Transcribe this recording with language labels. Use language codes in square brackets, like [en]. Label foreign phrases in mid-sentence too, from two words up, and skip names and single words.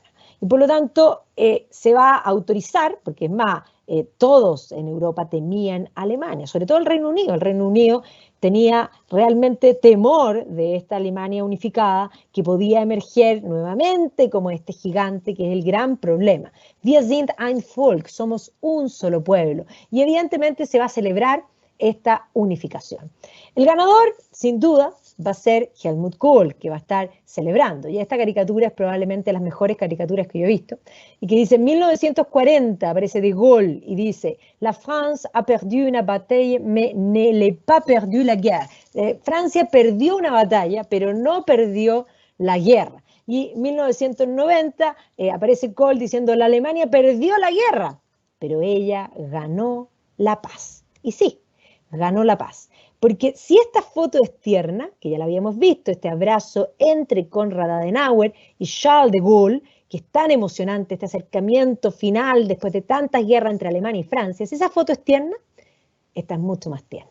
[es] Y por lo tanto se va a autorizar, porque es más, todos en Europa temían a Alemania, sobre todo el Reino Unido. El Reino Unido tenía realmente temor de esta Alemania unificada que podía emerger nuevamente como este gigante que es el gran problema. [de] Wir sind ein Volk, [es] somos un solo pueblo. Y evidentemente se va a celebrar esta unificación. El ganador, sin duda, va a ser Helmut Kohl, que va a estar celebrando. Y esta caricatura es probablemente las mejores caricaturas que yo he visto. Y que dice, en 1940 aparece de Gaulle y dice, [fr] la France a perdu una bataille, mais ne l'a pas perdu la guerre. [es] Francia perdió una batalla, pero no perdió la guerra. Y en 1990 aparece Kohl diciendo, la Alemania perdió la guerra, pero ella ganó la paz. Y sí, ganó la paz. Porque si esta foto es tierna, que ya la habíamos visto, este abrazo entre Konrad Adenauer y Charles de Gaulle, que es tan emocionante, este acercamiento final después de tantas guerras entre Alemania y Francia, si esa foto es tierna, esta es mucho más tierna.